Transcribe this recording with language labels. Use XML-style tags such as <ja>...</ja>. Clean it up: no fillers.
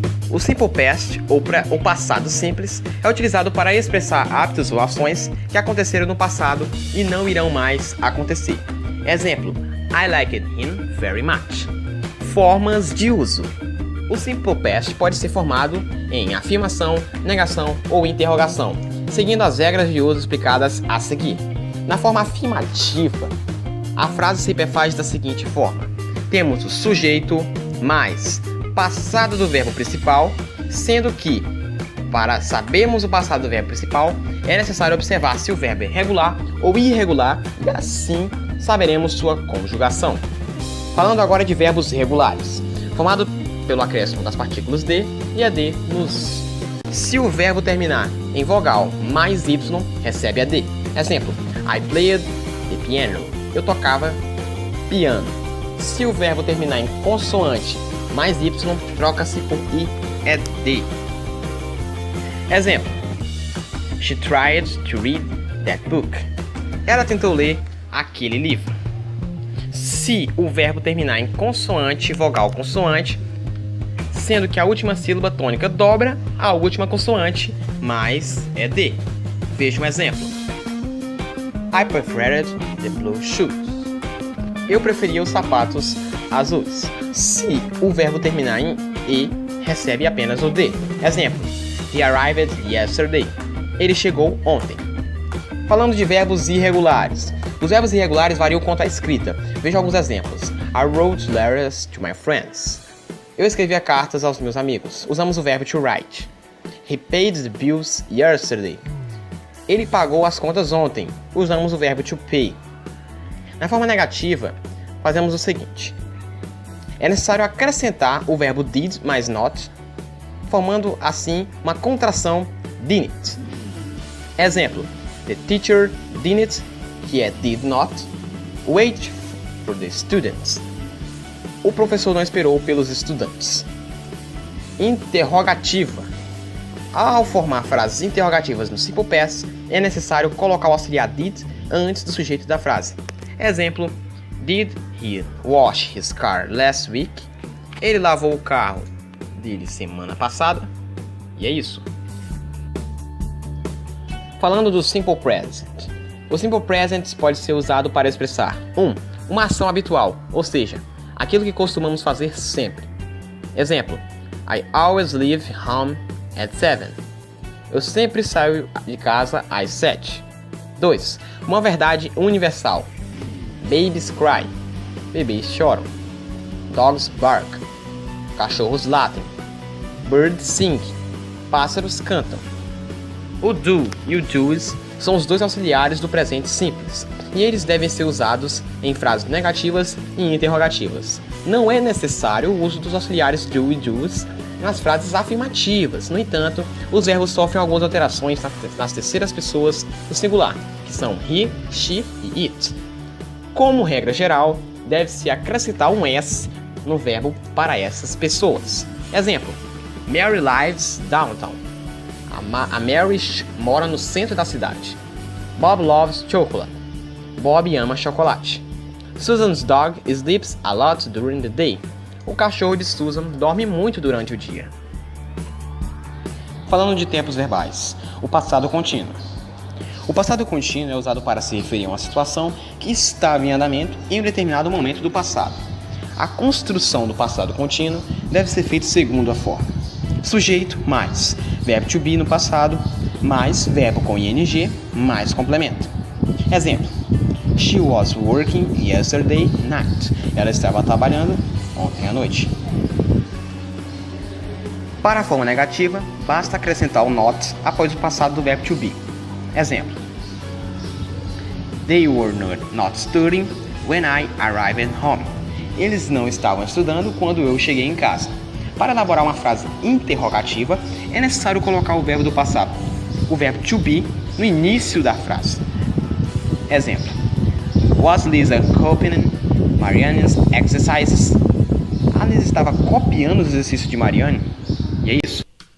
<pt>O Simple Past, ou passado simples, é utilizado para expressar hábitos ou ações que aconteceram no passado e não irão mais acontecer.</pt> <en>Exemplo: I liked him very much.</en> <pt>Formas de uso. O Simple Past pode ser formado em afirmação, negação ou interrogação, seguindo as regras de uso explicadas a seguir. Na forma afirmativa, a frase se perfaz da seguinte forma: temos o sujeito mais passado do verbo principal, sendo que, para sabermos o passado do verbo principal, é necessário observar se o verbo é regular ou irregular e assim saberemos sua conjugação. Falando agora de verbos regulares, formado pelo acréscimo das partículas de e AD nos. Se o verbo terminar em vogal mais Y, recebe AD. Exemplo:</pt> <en>I played the piano.</en> <pt>Eu tocava piano. Se o verbo terminar em consoante mais Y, troca-se por IED.</pt> <en>Exemplo: She tried to read that book.</en> <pt>Ela tentou ler aquele livro. Se o verbo terminar em consoante, vogal consoante, sendo que a última sílaba tônica dobra a última consoante mais ED.</pt> <en>Veja um exemplo: I preferred the blue shoes.</en> <pt>Eu preferia os sapatos azuis. Se o verbo terminar em E, recebe apenas o D.</pt> <en>Exemplo: He arrived yesterday.</en> <pt>Ele chegou ontem. Falando de verbos irregulares. Os verbos irregulares variam quanto à escrita. Veja alguns exemplos.</pt> <en>I wrote letters to my friends.</en> <pt>Eu escrevia cartas aos meus amigos. Usamos o verbo to write.</pt> <en>He paid the bills yesterday.</en> <pt>Ele pagou as contas ontem. Usamos o verbo to pay. Na forma negativa, fazemos o seguinte: é necessário acrescentar o verbo did mais not, formando assim uma contração didn't.</pt> <en>Exemplo: The teacher didn't,</en> <pt>que é</pt> <en>did not, wait for the students.</en> <pt>O professor não esperou pelos estudantes. Interrogativa. Ao formar frases interrogativas no Simple Past, é necessário colocar o auxiliar did antes do sujeito da frase.</pt> <en>Exemplo: Did he wash his car last week?</en> <pt>Ele lavou o carro dele semana passada. E é isso. Falando do Simple Present. O Simple Present pode ser usado para expressar 1. Uma ação habitual, ou seja, aquilo que costumamos fazer sempre.</pt> <en>Exemplo: I always leave home at 7.</en> <pt>Eu sempre saio de casa às 7. 2. Uma verdade universal.</pt> <en>Babies cry.</en> <pt>Bebês choram.</pt> <en>Dogs bark.</en> <pt>Cachorros latem.</pt> <en>Birds sing.</en> <pt>pássaros cantam. O do e o do's são os dois auxiliares do presente simples, e eles devem ser usados em frases negativas e interrogativas. Não é necessário o uso dos auxiliares do e do's nas frases afirmativas. No entanto, os verbos sofrem algumas alterações nas terceiras pessoas do singular, que são he, she e it. Como regra geral, deve-se acrescentar um s no verbo para essas pessoas. Exemplo:</pt> <en>Mary lives downtown.</en> <pt>A Mary mora no centro da cidade.</pt> <en>Bob loves chocolate.</en> <pt>Bob ama chocolate.</pt> <en>Susan's dog sleeps a lot during the day.</en> <pt>O cachorro de Susan dorme muito durante o dia. Falando de tempos verbais, o passado contínuo. O passado contínuo é usado para se referir a uma situação que estava em andamento em um determinado momento do passado. A construção do passado contínuo deve ser feita segundo a forma: sujeito mais verbo to be no passado mais verbo com ing mais complemento.</pt> <en>Exemplo: She was working yesterday night.</en> <pt>Ela estava trabalhando ontem à noite. Para a forma negativa, basta acrescentar o not após o passado do verbo to be.</pt> <en>Exemplo: They were not studying when I arrived at home.</en> <pt>Eles não estavam estudando quando eu cheguei em casa. Para elaborar uma frase interrogativa, é necessário colocar o verbo do passado, o verbo to be, no início da frase. Exemplo:</pt> <en>Was Lisa copying Marianne's exercises?</en> <pt>A Lisa estava copiando os exercícios de Marianne? E é isso.</pt>